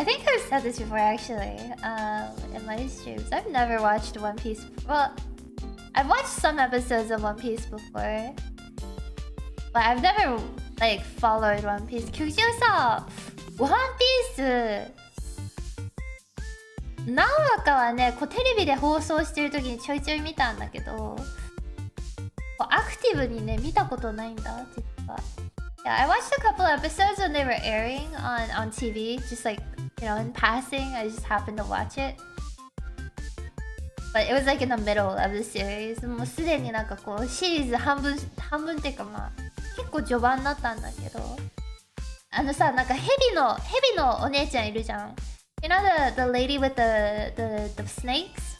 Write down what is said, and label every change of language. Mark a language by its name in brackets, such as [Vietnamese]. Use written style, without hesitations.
[English] I think I've said this before actually, in my streams. I've never watched One Piece. Well, I've watched some episodes of One Piece before, but I've never like followed One Piece. [Japanese] 局長さ、One Piece 何話かはね、こうテレビで放送してる時にちょいちょい見たんだけど、アクティブにね見たことないんだ実は。 [English] Yeah, I watched a couple episodes when they were airing on TV, just like, you know, in passing. I just happened to watch it. But it was like in the middle of the series. [Japanese] もうすでになんかこうシリーズ半分っていうかまあ結構序盤だったんだけど、あのさ、なんかヘビのお姉ちゃんいるじゃん。 [English] You know the lady with the snakes?